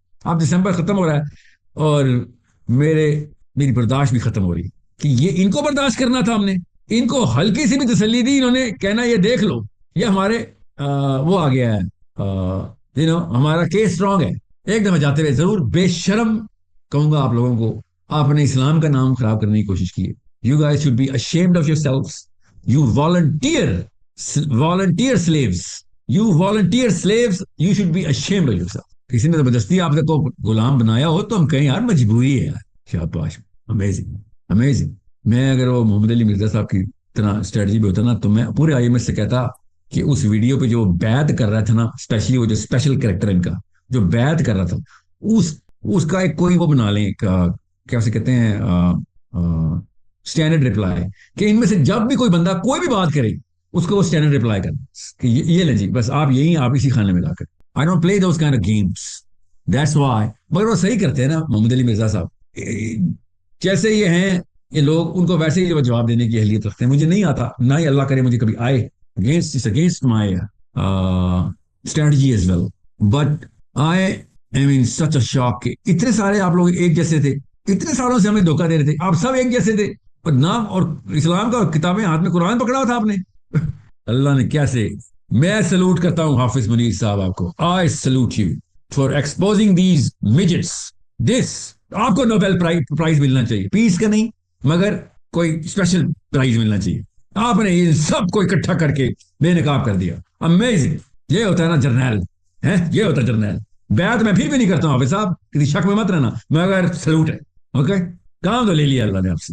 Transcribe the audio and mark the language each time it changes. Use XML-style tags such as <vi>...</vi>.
<ur>اب دسمبر ختم ہو رہا ہے اور میری برداشت بھی ختم ہو رہی ہے کہ یہ ان کو برداشت کرنا تھا. ہم نے ان کو ہلکی سی بھی تسلی دی, انہوں نے کہنا یہ دیکھ لو یہ ہمارے وہ آ گیا ہے, ہمارا کیس اسٹرانگ ہے. ایک دفعہ جاتے ہوئے ضرور بے شرم کہوں گا آپ لوگوں کو, آپ نے اسلام کا نام خراب کرنے کی کوشش کی ہے.</ur> <en>You guys should be ashamed of yourselves. You volunteer slaves. You volunteer slaves. You should be ashamed of yourself.</en> <ur>کسی نے زبردستی آپ کو غلام بنایا ہو تو ہم کہیں یار مجبوری ہے یار. شاباش, امیزنگ. میں اگر وہ محمد علی مرزا صاحب کی طرح اسٹریٹجی بھی ہوتا نا تو میں پورے آئی ایم ایس سے کہتا کہ اس ویڈیو پہ جو بیعت کر رہا تھا نا, اسپیشلی وہ جو اسپیشل کریکٹر ان کا جو بیعت کر رہا تھا, اس کا ایک کوئی وہ بنا لیں, کیا اسے کہتے ہیں, اسٹینڈرڈ ریپلائی, کہ ان میں سے جب بھی کوئی بندہ کوئی بھی بات کرے اس کو وہ اسٹینڈرڈ ریپلائی کرنا کہ یہ لیں جی بس آپ اسی کھانے میں لا کر.</ur> <en>I don't play those kind of games. That's why.</en> <ur>مگر وہ صحیح کرتے ہیں نا محمد علی مرزا صاحب. جیسے یہ ہیں یہ لوگ, ان کو ویسے ہی جواب دینے کی اہلیت رکھتے ہیں. مجھے نہیں آتا, نہ ہی اللہ کرے مجھے کبھی آئے.</ur> <en>Against my strategy as well. But I am in such a shock</en> <ur>کہ اتنے سارے آپ لوگ ایک جیسے تھے, اتنے سالوں سے ہمیں دھوکہ دے رہے تھے, آپ سب ایک جیسے تھے, اور نام اور اسلام کا کتابیں ہاتھ میں, قرآن پکڑا ہوا تھا آپ نے. اللہ نے کیسے. میں سلوٹ کرتا ہوں حافظ منیر صاحب آپ کو.</ur> <en>I salute you for exposing these midgets.</en> <ur>This آپ کو نوبل پرائز ملنا چاہیے, پیس کا نہیں مگر کوئی اسپیشل پرائز ملنا چاہیے. آپ نے ان سب کو اکٹھا کر کے بے نقاب کر دیا. امیزنگ. یہ ہوتا ہے نا جرنیل, یہ ہوتا ہے جرنیل. بیعت میں پھر بھی نہیں کرتا ہوں حافظ صاحب, کسی شک میں مت رہنا, مگر سلوٹ ہے. اوکے, کام تو لے لیا اللہ نے آپ سے.</ur>